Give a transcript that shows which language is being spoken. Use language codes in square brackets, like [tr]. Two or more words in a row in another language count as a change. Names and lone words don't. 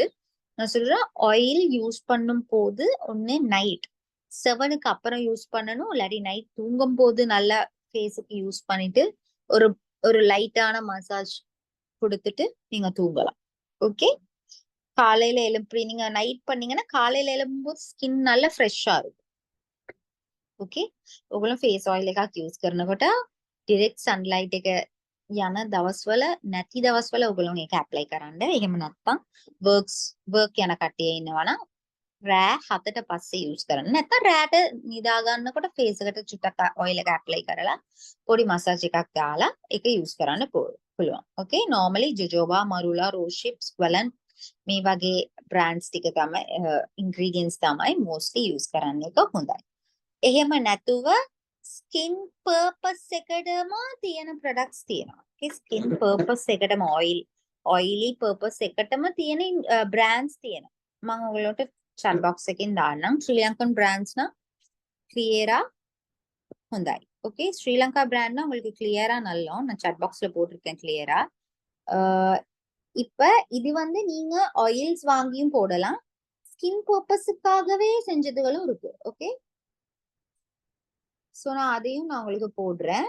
[ta] நான் சொல்றேன், [en] oil use [ta] பண்ணும் போது ஒண்ணு நைட் 7க்கு அப்புறம் யூஸ் பண்ணணும், இல்லாட்டி நைட் தூங்கும் போது நல்லா ஃபேஸுக்கு யூஸ் பண்ணிட்டு ஒரு ஒரு லைட்டான மசாஜ் கொடுத்துட்டு நீங்க தூங்கலாம். ஓகே, காலையில எழுப்பி நீங்க நைட் பண்ணீங்கன்னா காலையில எழும்பும்போது ஸ்கின் நல்லா ஃப்ரெஷ்ஷா இருக்கும். ओके, [si] ඔගොල්ලෝ [en] face oil [si] එකක් යූස් කරනකොට [en] direct sunlight [si] එක යන දවස්වල නැති දවස්වල ඔයගොල්ලෝ මේක ඇප්ලයි කරන්න. එහෙම නැත්නම් වර්ක් යන කට්ටිය ඉන්නවා නම් රෑ 7ට පස්සේ යූස් කරන්න. නැත්නම් රෑට නිදා ගන්නකොට ෆේස් එකට චුට්ටක් ඔයිල් එක ඇප්ලයි කරලා පොඩි මසාජ් එකක් දාලා ඒක යූස් කරන්න පුළුවන්. ඕකේ, normally jojoba, marula, [en] rose hips, [si] Squalane මේ වගේ බ්‍රෑන්ඩ්ස් ටික තමයි ඉන්ග්‍රීඩියන්ට්ස් තමයි mostly යූස් කරන්න එක හොඳයි. එහෙම නැතුව [en] skin purpose [si] එකටම තියෙන ප්‍රොඩක්ට්ස් තියෙනවා. ඕකේ, [en] skin purpose [si] එකටම [en] oily purpose [si] එකටම තියෙන බ්‍රෑන්ඩ්ස් තියෙනවා. මම ඔයගොල්ලන්ට [en] chat box [si] එකෙන් දාන්නම්. [en] Sri Lankan brands [si] නම් கிளியரா හොඳයි. [ta] ஓகே, ஸ்ரீலங்கா பிராண்ட்னா உங்களுக்கு கிளியரா நல்லா நான் [en] chat boxல [ta] போட்டிருக்கேன் கிளியரா. இப்ப இது வந்து நீங்க ஆயில்ஸ் வாங்கியும் போடலாம், [en] skin purposeக்காகவே [ta] செஞ்சதுகளும் இருக்கு. [en] okay, so [ta] நான் அதையும் நான் உங்களுக்கு போடுறேன்.